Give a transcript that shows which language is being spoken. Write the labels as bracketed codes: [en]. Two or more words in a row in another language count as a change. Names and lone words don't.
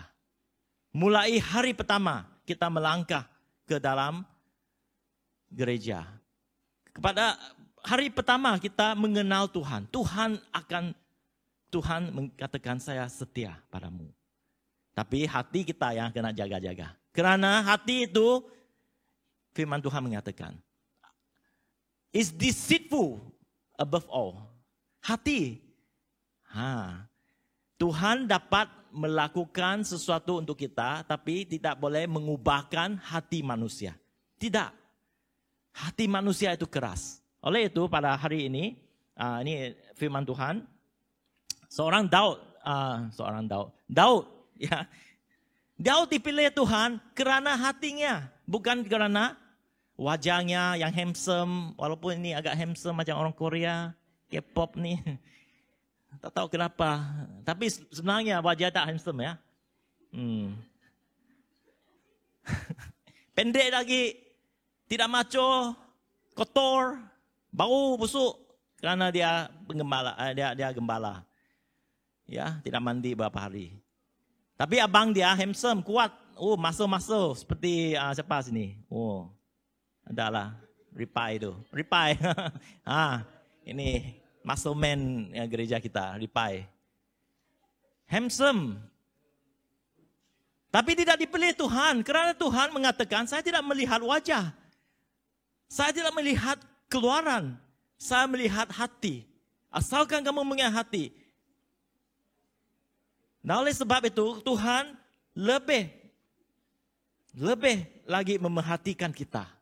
[ms] Mulai hari pertama kita melangkah ke dalam gereja. Pada hari pertama kita mengenal Tuhan. Tuhan mengatakan saya setia padamu. Tapi hati kita yang kena jaga-jaga. Kerana hati itu firman Tuhan mengatakan [en] is deceitful above all. [ms] Hati. Tuhan dapat melakukan sesuatu untuk kita, tapi tidak boleh mengubahkan hati manusia. Tidak. Hati manusia itu keras. Oleh itu pada hari ini, ini firman Tuhan, Daud, ya, Daud dipilih Tuhan kerana hatinya, bukan kerana wajahnya yang handsome, walaupun ini agak handsome macam orang Korea, K-pop nih. Tak tahu kenapa. Tapi sebenarnya wajah tak handsome ya. Pendek lagi. Tidak macho. Kotor. Bau busuk. Kerana dia penggembala. Dia gembala. Ya, tidak mandi beberapa hari. Tapi abang dia handsome, kuat. Muscle. Seperti siapa sini? Adalah. Ripai itu. Ripai. Ini. [en] Muscle man [ms] gereja kita, Ripai. Handsome. Tapi tidak dipilih Tuhan. Kerana Tuhan mengatakan, saya tidak melihat wajah. Saya tidak melihat keluaran. Saya melihat hati. Asalkan kamu melihat hati. Nah oleh sebab itu, Tuhan lebih lagi memerhatikan kita.